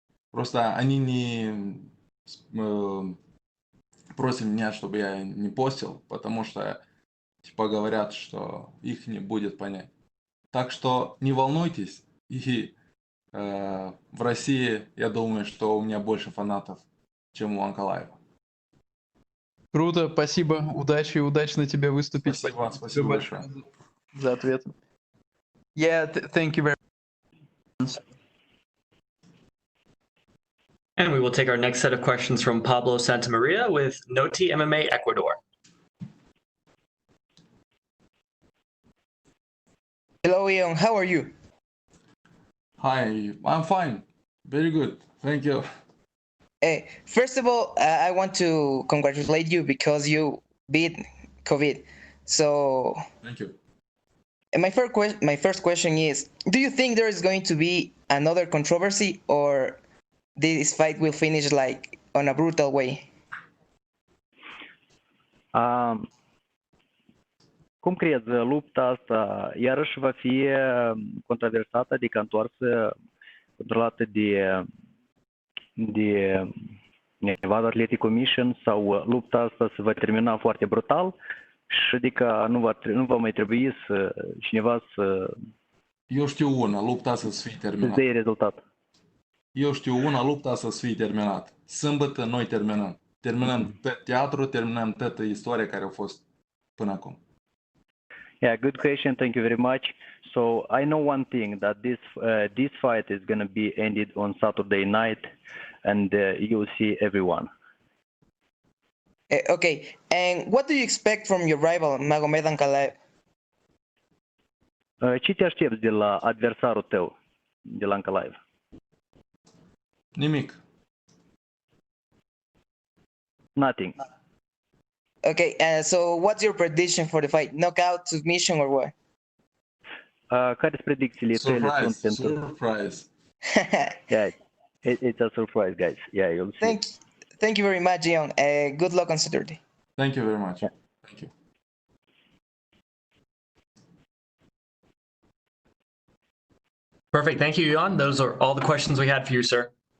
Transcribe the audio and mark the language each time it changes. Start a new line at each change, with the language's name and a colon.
Russian: Просто они не просят меня, чтобы я не постил, потому что типа говорят, что их не будет понять. Так что не волнуйтесь, и в России, я думаю, что у меня больше фанатов, чем у Анкалаева. Круто, спасибо, удачи, удачно тебе выступить. Спасибо, тебе спасибо большое большое. за ответ.
English: Yeah, thank you very much. And we will take our next set of questions from Pablo Santamaria with Noti MMA Ecuador. Hello, Yeon. How are you? Hi, I'm fine. Very good. Thank you. First of all, I want to congratulate you because you beat COVID. So, Thank you. and my first question is: do you think there is going to be another controversy, or this fight will finish like on a brutal way?
Romanian: Cum crezi, lupta asta iarăși va fi controversată, adică întoarsă, controlată de Nevada Athletic Commission, sau lupta asta se va termina foarte brutal și adică nu va mai trebui să cineva să Eu știu una, lupta asta să fie terminată. dea rezultat? Eu știu una, lupta asta să fie terminată. Sâmbătă noi terminăm. Terminăm tot teatru, terminăm toată istoria care a fost până acum.
English: Yeah, good question. Thank you very much. So I know one thing, that this fight is going to be ended on Saturday night, and you'll see everyone. Okay, and what do you expect from your rival, Magomed Ankalaev?
Romanian: Ce te aștepți de la adversarul tău, de la Ankalaev? Nimic.
English: Nothing. Okay, so what's your prediction for the fight? Knockout, submission, or what?
Romanian: Care sunt predicțiile tale sunt pentru...
English: Surprise. Yeah, it's a surprise, guys. Yeah, you'll see. Thank you very much, Yeon. Good luck on Saturday. Thank you very much. Yeah. Thank you. Perfect. Thank you, Yeon. Those are all the questions we had for you, sir.